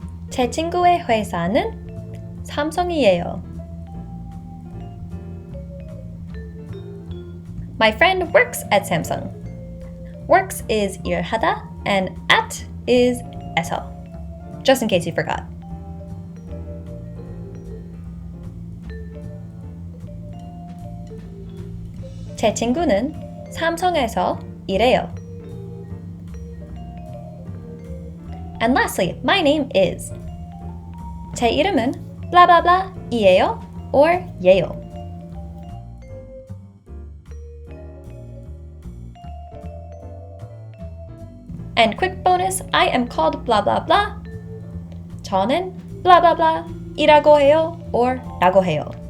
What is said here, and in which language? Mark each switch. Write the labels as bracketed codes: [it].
[ko] 제 친구의 회사는 삼성이에요. [en] My friend works at Samsung. Works is 일하다 and at is 에서. Just in case you forgot. [ko] 제 친구는 삼성에서 일해요. [en] And lastly, my name is. [ko] 제 이름은 blah blah blah 이에요 or 예요. [en] And quick bonus, I am called blah blah blah. [ko] 저는 blah blah blah 이라고 해요 or 라고 해요.